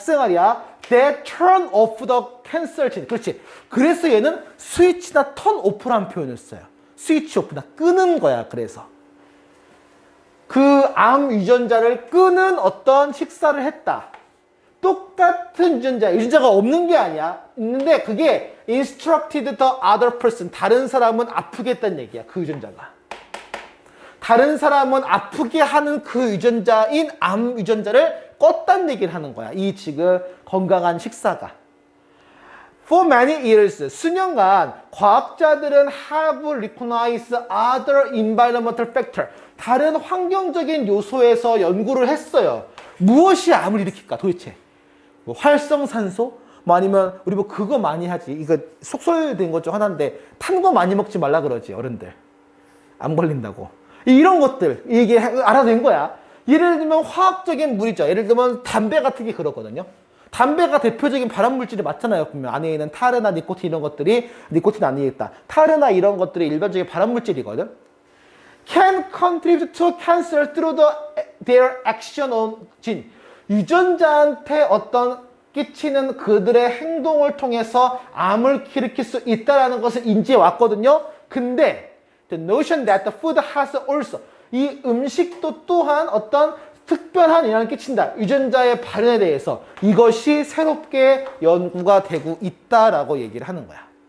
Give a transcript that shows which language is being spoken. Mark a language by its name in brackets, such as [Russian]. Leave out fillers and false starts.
[Korean] 식생활이야. [English] That turn off the cancer gene. [Korean] 그렇지. 그래서 얘는 스위치나 turn off라는 표현을 써요. 스위치 오프나 끄는 거야. 그래서 그 암 유전자를 끄는 어떤 식사를 했다. 똑같은 유전자가 없는 게 아니야. 있는데 그게 [English] instructed the other person. [Korean] 다른 사람은 아프게 했다는 얘기야. 그 유전자가. 다른 사람은 아프게 하는 그 유전자인 암 유전자를 껐다는 얘기를 하는 거야. 이 지금 건강한 식사가. [English] For many years, [Korean] 수년간 과학자들은 [English] have recognized other environmental factor. [Korean] 다른 환경적인 요소에서 연구를 했어요. 무엇이 암을 일으킬까 도대체? 뭐 활성산소? 뭐 아니면 우리 뭐 그거 많이 하지. 이거 속설된 것 중 하나인데 탄 거 많이 먹지 말라 그러지 어른들. 암 걸린다고. 이런 것들 이게 알아낸 거야. 예를 들면 화학적인 물이죠. 예를 들면 담배 같은 게 그렇거든요. 담배가 대표적인 발암물질이 맞잖아요. 보면 안에 있는 타르나 니코틴 이런 것들이 니코틴 안에 있다. 타르나 이런 것들이 일반적인 발암물질이거든. [English] Can contribute to cancer through their action on gene. [Korean] 유전자한테 어떤 끼치는 그들의 행동을 통해서 암을 일으킬 수 있다는 것을 인지해 왔거든요. 근데 [English] the notion that the food has also [Korean] 이 음식도 또한 어떤 특별한 영향을 끼친다. 유전자의 발현에 대해서 이것이 새롭게 연구가 되고 있다라고 얘기를 하는 거야.